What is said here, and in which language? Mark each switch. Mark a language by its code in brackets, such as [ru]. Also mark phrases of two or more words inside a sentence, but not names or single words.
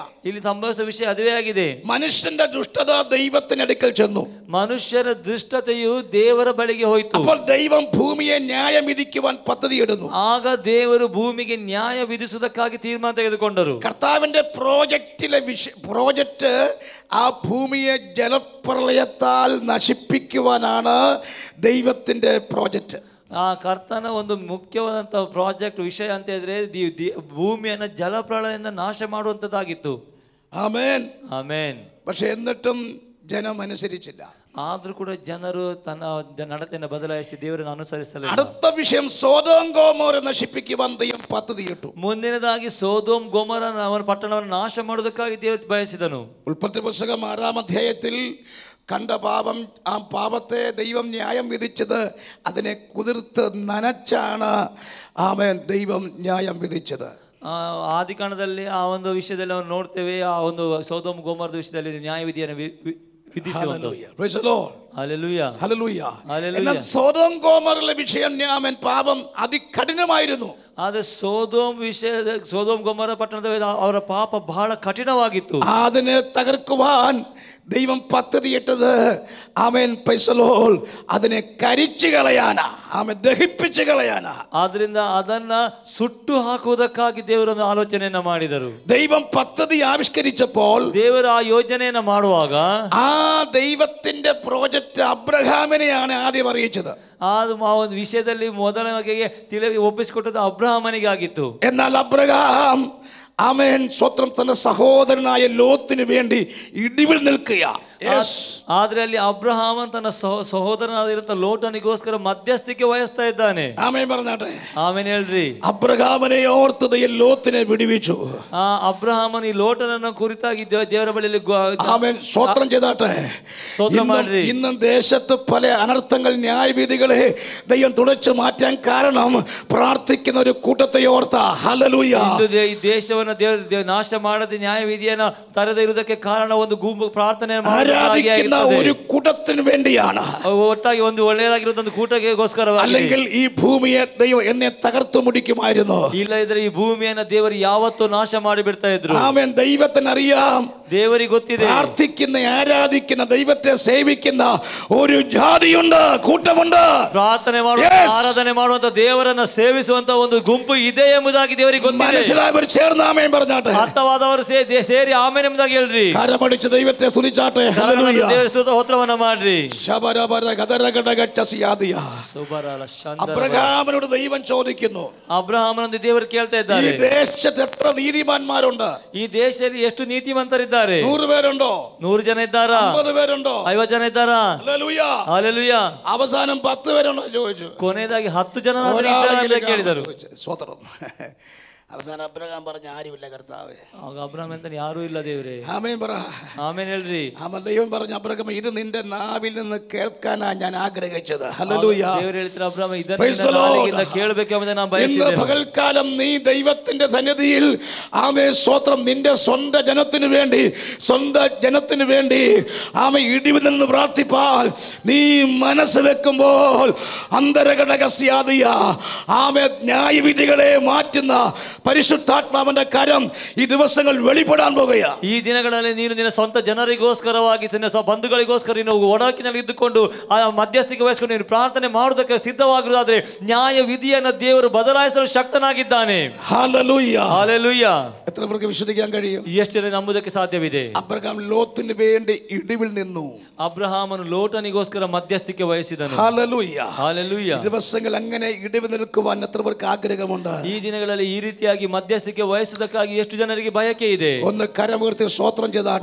[kn] ಇಲ್ಲಿ ಸಂಭವಿಸಿದ ವಿಷಯ ಅದುವೇ ಆಗಿದೆ. [ml] മനുഷ്യന്റെ ദുഷ്ടത ദൈവത്തിനടുക്കൽ ചെന്നു. [kn] ಮನುಷ್ಯರ ದುಷ್ಟತೆಯು ದೇವರ ಬಳಿಗೆ ಹೋಯಿತು. [ml] അപ്പോൾ ദൈവം ഭൂമിയെ ന്യായം വിധിക്കുവാൻ പദ്ധതിയിടുന്നു. [kn] ಆಗ ದೇವರು ಭೂಮಿಗೆ ನ್ಯಾಯ ವಿಧಿಸುವುದಕ್ಕಾಗಿ ತೀರ್ಮಾನ ತೆಗೆದುಕೊಂಡರು. [ml] കർത്താവിന്റെ പ്രോജക്റ്റ് ആ ഭൂമിയെ ജലപ്രളയത്താൽ നശിപ്പിക്കുവാനാണ് ദൈവത്തിന്റെ പ്രോജക്റ്റ്. [kn] ಆ ಕರ್ತನ ಒಂದು ಮುಖ್ಯವಾದಂಥ ಪ್ರಾಜೆಕ್ಟ್ ವಿಷಯ ಅಂತ ಹೇಳಿದ್ರೆ ಭೂಮಿಯನ್ನು ಜಲಪ್ರಳಯದಿಂದ ನಾಶ ಮಾಡುವಂಥದ್ದಾಗಿತ್ತು. [ml] ആമേൻ [kn] ಆಮೇನ್. [ml] പക്ഷെ എന്നിട്ടും ജനം അനുസരിച്ചില്ല. [kn] ಆದ್ರೂ ಕೂಡ ಜನರು ತನ್ನ ನಡತೆಯನ್ನು ಬದಲಾಯಿಸಿ ದೇವರನ್ನು ಅನುಸರಿಸಲಿಲ್ಲ. [ml] അടുത്ത വിഷയം സോദോം ഗോമോര നശിപ്പിക്കുവാൻ ദൈവം പദ്ധതിയിട്ടു. [kn] ಮುಂದಿನದಾಗಿ ಸೋದೋಮ್ ಗೊಮೋರನ ಅವನ ಪಟ್ಟಣವನ್ನು ನಾಶ ಮಾಡುವುದಕ್ಕಾಗಿ ದೇವರು ಬಯಸಿದನು. [ml] ഉൽപ്പത്തി പുസ്തകം 6-ാം അധ്യായത്തിൽ കണ്ട പാപം, ആ പാപത്തെ ദൈവം ന്യായം വിധിച്ചത് അതിനെ കുതിർത്ത് നനച്ചാണ് ആമേൻ ദൈവം ന്യായം വിധിച്ചത്. [kn] ಆದಿಕಾಂಡದಲ್ಲಿ ಆ ಒಂದು ವಿಷಯದಲ್ಲಿ ನಾವು ನೋಡ್ತೇವೆ. ಆ ಒಂದು ಸೋದೋಮ್ ಗೊಮೋರದ ವಿಷಯದಲ್ಲಿ ನ್ಯಾಯ ವಿಧಿಯನ್ನು വിധിಸುವಂತ. [ml] എന്നാൽ സോദോം ഗോമോറിലെ വിഷയം ആമേൻ പാപം അതികഠിനമായിരുന്നു. [kn] ಆದರೆ ಸೋದೋಮ್ ಗೊಮೋರ ಪಟ್ಟಣದ ಅವರ ಪಾಪ ಬಹಳ ಕಠಿಣವಾಗಿತ್ತು. [ml] അതിനെ തകർക്കുവാൻ ദൈവം പദ്ധതിയിട്ടത് ആമേൻ പൈസലോൾ അതിനെ കരിച്ചു കളയാനാ, ആമേൻ ദഹിപ്പിച്ചു കളയാനാ. [kn] ಆದ್ರಿಂದ ಅದನ್ನ ಸುಟ್ಟು ಹಾಕುವುದಕ್ಕಾಗಿ ದೇವರೊಂದು ಆಲೋಚನೆಯನ್ನ ಮಾಡಿದರು. [ml] ദൈവം പദ്ധതി ആവിഷ്കരിച്ചപ്പോൾ, [kn] ದೇವರು ಆ ಯೋಜನೆಯನ್ನ ಮಾಡುವಾಗ [ml] ആ ദൈവത്തിന്റെ പ്രോജക്റ്റ് അബ്രഹാമിനെയാണ് ആദ്യം അറിയിച്ചത്. [kn] ಆ ಒಂದು ವಿಷಯದಲ್ಲಿ ಮೊದಲನೆಗೆ ಒಪ್ಪಿಸಿಕೊಟ್ಟದ್ದು ಅಬ್ರಹಾಮನಿಗೆ ಆಗಿತ್ತು. [ml] എന്നാൽ അബ്രഹാം ആമേൻ സ്വത്രം തന്റെ സഹോദരനായ ലോത്തിന് വേണ്ടി ഇടിവിൽ നിൽക്കുക. [kn] ಆದ್ರೆ ಅಲ್ಲಿ ಅಬ್ರಹಾಮನ್ ತನ್ನ ಸಹೋದರನಾಗಿರುವಂತ ಲೋಟನಿಗೋಸ್ಕರ ಮಧ್ಯಸ್ಥಿಕೆ ವಹಿಸ್ತಾ ಇದ್ದಾನೆ. [ml] ആമേൻ പറഞ്ഞാട്ടെ. [kn] ಆಮೇನ್ ಹೇಳ್ರಿ. [ml] അബ്രഹാമിനെ ഓർത്ത് ലോത്തിനെ വിടുവിച്ചു. [kn] ಆ ಅಬ್ರಹಾಮನ್ ಈ ಲೋಟನನ್ನ ಕುರಿತಾಗಿ ದೇವರ ಬಳಿಯಲ್ಲಿ [ml] ആമേൻ സ്തോത്രം ചെയ്താട്ടെ. [kn] സ്തോത്രം ಮಾಡ್ರಿ. [ml] ഇന്നും ദേശത്ത് പല അനർത്ഥങ്ങൾ, ന്യായവിധികളെ ദൈവം തുടച്ചു മാറ്റാൻ കാരണം പ്രാർത്ഥിക്കുന്ന ഒരു കൂട്ടത്തെ ഓർത്ത. ഹല്ലേലൂയ. [kn] ಈ ದೇಶವನ್ನು ದೇವರು ನಾಶ ಮಾಡದೆ ನ್ಯಾಯವಿಧಿಯನ್ನ ತರದೇ ಇರುವುದಕ್ಕೆ ಕಾರಣ ಒಂದು ಗುಂಪು ಪ್ರಾರ್ಥನೆ [ml] ആരാധിക്കുന്ന ഒരു കൂട്ടത്തിന് വേണ്ടിയാണ്. [kn] ಒಟ್ಟಾಗಿ ಒಂದು ಒಳ್ಳೆಯದಾಗಿರುವಂತ ಒಂದು ಕೂಟಕ್ಕೋಸ್ಕರವಾಗಿ. [ml] അല്ലെങ്കിൽ ഈ ഭൂമിയെ ദൈവം എന്നെ തകർത്തു മുടിക്കുമായിരുന്നു. [kn] ಇಲ್ಲದಿದ್ರೆ ಈ ಭೂಮಿಯನ್ನು ದೇವರು ಯಾವತ್ತೂ ನಾಶ ಮಾಡಿ ಬಿಡ್ತಾ ಇದ್ರು. [ml] ആമേൻ. ദൈവത്തിനറിയാം, [kn] ದೇವರಿಗೆ ಗೊತ್ತಿದೆ, [ml] പ്രാർത്ഥിക്കുന്ന ആരാധിക്കുന്ന ദൈവത്തെ സേവിക്കുന്ന ഒരു ജാതിയുണ്ട്, കൂട്ടമുണ്ട്. [kn] ಪ್ರಾರ್ಥನೆ ಮಾಡುವ ಆರಾಧನೆ ಮಾಡುವಂತ ದೇವರನ್ನ ಸೇವಿಸುವಂತ ಒಂದು ಗುಂಪು ಇದೆ ಎಂಬುದಾಗಿ ದೇವರಿಗೆ ಗೊತ್ತಿದೆ. [ml] മനസ്സിലായവർ ചേർന്ന് ആമേൻ പറഞ്ഞാട്ടെ. [kn] ಅರ್ಥವಾದವರು ಸೇರಿ ಆಮೇನ್ ಎಂಬುದಾಗಿ ಹೇಳ್ರಿ. [ml] കരമടിച്ച് ദൈവത്തെ സ്തുതിച്ചാട്ടെ. ഹല്ലേലൂയ. [kn] ದೇವರ ಸ್ತೋತ್ರವನ್ನ ಮಾಡ್ರಿ. [ml] അബ്രഹാമിനോട് ദൈവം ചോദിക്കുന്നു. [kn] ಅಬ್ರಹಾಮನೊಂದಿಗೆ ದೇವರು ಕೇಳ್ತಾ ಇದ್ದಾರೆ, [ml] ഈ ദേശത്ത് എത്ര നീതിമാന്മാരുണ്ട്? [kn] ಈ ದೇಶದಲ್ಲಿ ಎಷ್ಟು ನೀತಿವಂತರಿದ್ದಾರೆ? [ml] 100 പേരുണ്ടോ? [kn] 100 ಜನ ಇದ್ದಾರಾ? [ml] 50 പേരുണ്ടോ? [kn] 50 ಜನ ಇದ್ದಾರಾ? [ml] ഹല്ലേലൂയ. [kn] ಹಲ್ಲೆಲೂಯ. [ml] അവസാനം 10 പേരുണ്ടോ ചോദിച്ചു. [kn] ಕೊನೆಯದಾಗಿ 10 ಜನ ಕೇಳಿದರು. [ml] സ്വതന്ത്രം. അവസാനം അബ്രഹാം പറഞ്ഞ ആരുമില്ല കർത്താവേ. [kn] ಆಗ ಅಬ್ರಹಾಮ್ ಅಂತ ಯಾರೂ ಇಲ್ಲ ದೇವರೇ. [ml] ആമേൻ പറ. [kn] ಆಮೇನ್ ಹೇಳ್ರಿ. [ml] ആമേൻ. ദൈവം പറഞ്ഞു, അബ്രഹാം ഇത് നിന്റെ നാവിൽ നിന്ന് കേൾക്കാനാ ഞാൻ ആഗ്രഹിച്ചത്. ഹല്ലേലൂയ. [kn] ದೇವರು ಹೇಳ್ತಾರೆ, ಅಬ್ರಹಾಮ್ ಇದನ್ನ ಕೇಳಬೇಕೆಂಬುದೇ ನಾನು ಬಯಸಿದ್ದೇನೆ. [ml] ഇന്ന് പകൽക്കാലം നീ ദൈവത്തിന്റെ സന്നിധിയിൽ ആമേൻ സ്തോത്രം നിന്റെ സ്വന്തം ജനത്തിന് വേണ്ടി ആമേൻ ഇടിവിൽ നിന്ന് പ്രാർത്ഥിപ്പാൽ നീ മനസ്സ് വെക്കുമ്പോൾ അന്തരഘടകസ്യാദിയ ആമേൻ ന്യായവിധികളെ മാറ്റുന്ന പരിശുദ്ധാത്മാവിന്റെ കരം ഈ ദിവസങ്ങൾ വെളിപ്പെടാൻ പോകുകയാ. [kn] ಈ ದಿನಗಳಲ್ಲಿ ನೀನು ನಿನ್ನ ಸ್ವಂತ ಜನರಿಗೋಸ್ಕರವಾಗಿ ಬಂಧುಗಳಿಗೋಸ್ಕರ ನೀನು ಒಡಕಿನಲ್ಲಿ ಇದ್ದುಕೊಂಡು ಆ ಮಧ್ಯಸ್ಥಿಕೆ ವಹಿಸಿಕೊಂಡು ನೀನು ಪ್ರಾರ್ಥನೆ ಮಾಡುವುದಕ್ಕೆ ಸಿದ್ಧವಾಗಿರುವುದಾದ್ರೆ ನ್ಯಾಯ ವಿಧಿಯನ್ನು ದೇವರು ಬದಲಾಯಿಸಲು ಶಕ್ತನಾಗಿದ್ದಾನೆ. [ml] ഹല്ലേലൂയ. ഹല്ലേലൂയ. എത്ര പേർക്ക് വിശ്വസിക്കാൻ കഴിയും? [kn] ಎಷ್ಟು ಜನ ನಂಬುವುದಕ್ಕೆ ಸಾಧ್ಯವಿದೆ? [ml] അബ്രഹാം ലോത്തിന് വേണ്ടി ഇടിവിൽ നിന്നു. [kn] ಅಬ್ರಹಾಮನು ಲೋಟನಿಗೋಸ್ಕರ ಮಧ್ಯಸ್ಥಿಕೆ ವಹಿಸಿದನು. [ml] ഹല്ലേലൂയ. ഹല്ലേലൂയ. ദിവസങ്ങൾ അങ്ങനെ ഇടിവ് നിൽക്കുവാൻ എത്ര പേർക്ക് ആഗ്രഹമുണ്ട്? [kn] ಈ ದಿನಗಳಲ್ಲಿ ಈ ರೀತಿಯಾಗಿ ರೀತಿಯಾಗಿ ಮಧ್ಯಸ್ಥಿಕೆ ವಹಿಸುವುದಕ್ಕಾಗಿ ಎಷ್ಟು ಜನರಿಗೆ ಬಯಕೆ ಇದೆ? [ml] ഒന്ന് കരമുയർത്തി സ്തോത്രം ചെയ്താട്ടെ.